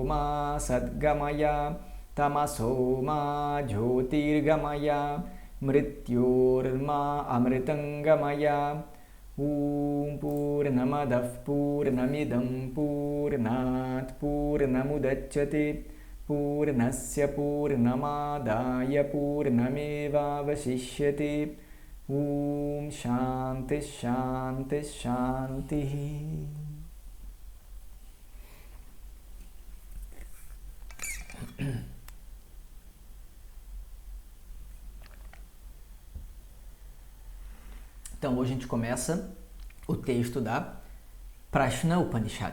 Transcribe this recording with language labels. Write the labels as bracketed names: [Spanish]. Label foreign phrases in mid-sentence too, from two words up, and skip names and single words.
[Sanskrit] ma sadgamaya Tamaso ma jyotirgamaya Mrityorma amritangamaya Purnamadav purnamidam purnat purnamudachyate Purnasya purnamadaya purnameva vasishyate Shanti Shanti Shanti. [Portuguese] Então, hoje a gente começa o texto da Prashna Upanishad.